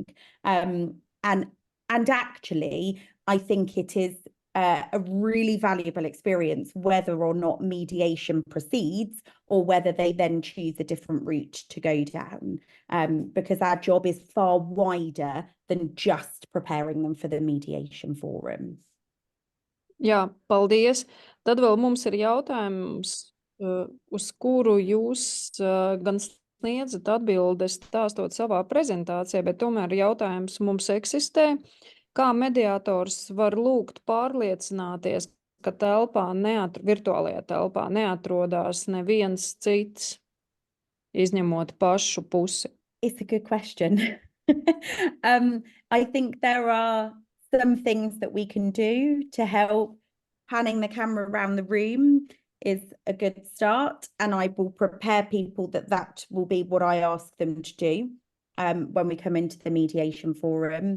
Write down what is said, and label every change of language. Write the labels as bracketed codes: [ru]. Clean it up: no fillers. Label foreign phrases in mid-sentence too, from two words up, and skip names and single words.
[en] And actually, I think it is a really valuable experience, whether or not mediation proceeds or whether they then choose a different route to go down, because our job is far wider than just preparing them for the mediation forum. [lv] Jā, paldies. Tad vēl mums ir jautājums, uz kuru jūs gan sniedzat atbildes stāstot savā prezentācijā, bet tomēr jautājums mums eksistē. Kā mediātors var lūgt pārliecināties, ka virtuālajā telpā neatrodās neviens cits, izņemot pašu pusi? [en] It's a good question. I think there are some things that we can do to help. Panning the camera around the room is a good start, and I will prepare people that will be what I ask them to do when we come into the mediation forum.